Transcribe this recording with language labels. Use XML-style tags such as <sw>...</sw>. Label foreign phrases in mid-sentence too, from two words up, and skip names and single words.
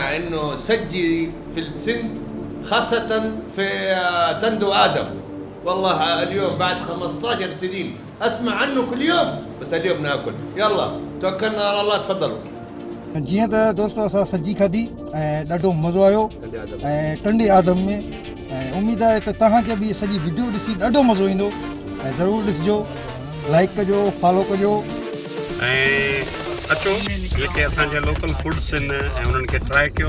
<ar>انه سجي في السند خاصة في تندو آدم. والله اليوم بعد 15 سنين اسمع عنه كل يوم، بس اليوم ناكل. يلا توكلنا على الله، تفضلوا.</ar> <sd>जीअं त दोस्तो असां सजी खाधी ऐं ॾाढो मज़ो आयो ऐं टंडे आदम में। ऐं उमेदु आहे त तव्हांखे बि सॼी वीडियो ॾिसी ॾाढो मज़ो ईंदो ऐं ज़रूरु ॾिसिजो, लाइक कजो, फॉलो कजो ऐं अचो जेके असांजा</sd> <en>local foods</en> <sd>आहिनि ऐं उन्हनि खे ट्राए कयो।</sd>